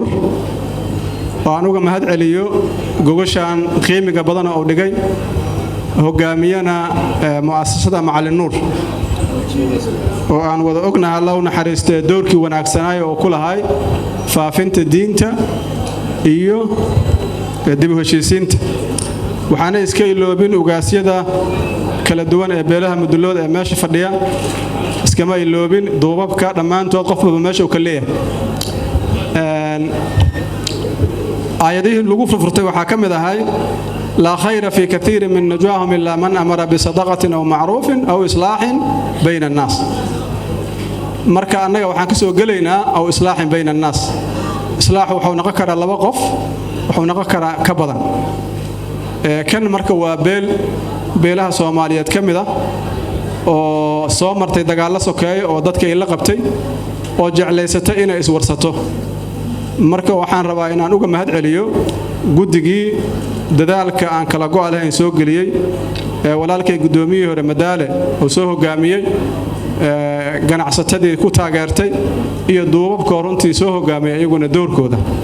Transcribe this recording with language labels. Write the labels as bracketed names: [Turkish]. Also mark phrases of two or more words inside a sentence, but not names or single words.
[Somali] waan uga mahad celiyo gogoshan qiimiga badan oo dhigay hogaamiyana mu'assasada Macalin Nuur oo aan wada ognahay Allah naxariistay doorkii wanaagsanaa oo ku lahay faafinta diinta iyo dib u heshiisiinta waxaana iska iloobin ugaasyada kala duwan ee beelaha Mudullood ee meesha fadhiya iskama iloobin duubabka dhamaantood qofba meesha uu ka leeyahay aayadihii lagu furfurtay waxa kamid ahay [Arabic] لا خير في كثير من نجواهم إلا من أمر بصدقة أو معروف أو إصلاح بين الناس marka [Somali] anaga waxaan ka soo galeynaa [Arabic] أو إصلاح بين الناس [Somali] islah wuxuu noqon karaa laba qof wuxuu noqon karaa ka badan kan marka waa beelaha Soomaaliyeed kamida oo soo martay dagaal sokeey oo dadka ay la qabtay oo jecleysatay inay iswarsato marka waxaan rabaa inaan uga mahad celiyo gudigii dadaalka aan kala go'al ahayn soo galiyay walaalkay gudoomiyay hore Madaale oo soo hogaamiyay ganacsatadii ku taageertay iyo duubabka runtii soo hogaamiyay iyaguna doorkooda